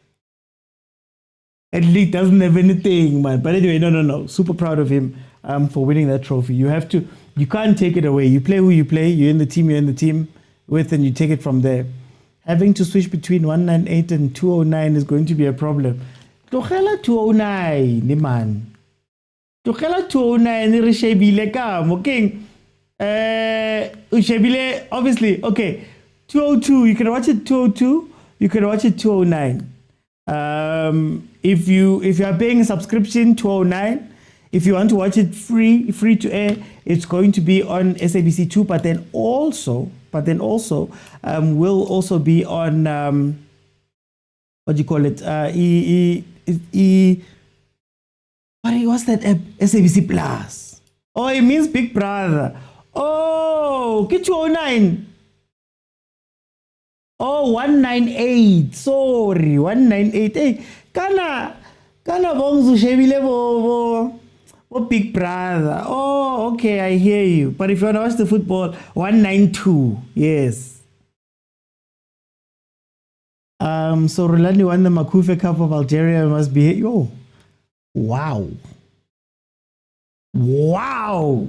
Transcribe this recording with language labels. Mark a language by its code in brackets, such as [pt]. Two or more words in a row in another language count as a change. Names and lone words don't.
[en] That league doesn't have anything, man. But anyway, no. Super proud of him for winning that trophy. You can't take it away. You play who you play. You're in the team with, and you take it from there. Having to switch between 198 and 209 is going to be a problem. [tn] Tlogela 209, man. Tlogela 209, re shebile ka mo keng. Shebile, [en] obviously, okay. 202, you can watch it 202, you can watch it 209. If you are paying a subscription, 209. If you want to watch it free to air, it's going to be on SABC2, but then also will also be on what do you call it? What's that app? SABC Plus. Oh, it means Big Brother. Oh, get 209. Oh, 198. Sorry, 198. [tn] Hey, kana bongzu shebile bo Big Brother. [en] Oh, okay, I hear you. But if you want to watch the football, 192. Yes. So Rulani won the Makufe Cup of Algeria. Must be. Oh, wow. Wow.